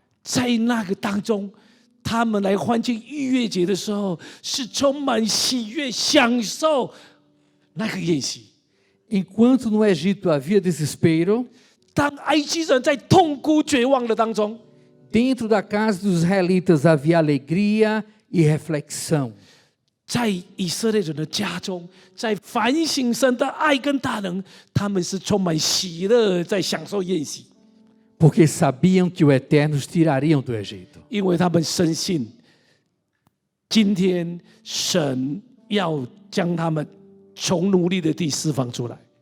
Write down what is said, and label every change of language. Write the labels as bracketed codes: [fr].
[zh] 在那个当中，他们来欢庆逾越节的时候，是充满喜悦、享受那个宴席。 [pt] Enquanto no Egito havia desespero, [zh] 当埃及人在痛哭绝望的当中， [pt] dentro da casa dos israelitas havia alegria e reflexão. [zh] 在以色列人的家中，在反省神的爱跟大能，他们是充满喜乐，在享受宴席， [pt] Porque sabiam que o Eterno os tirariam do Egito. [zh] 因为他们深信，今天神要将他们从奴隶的地释放出来。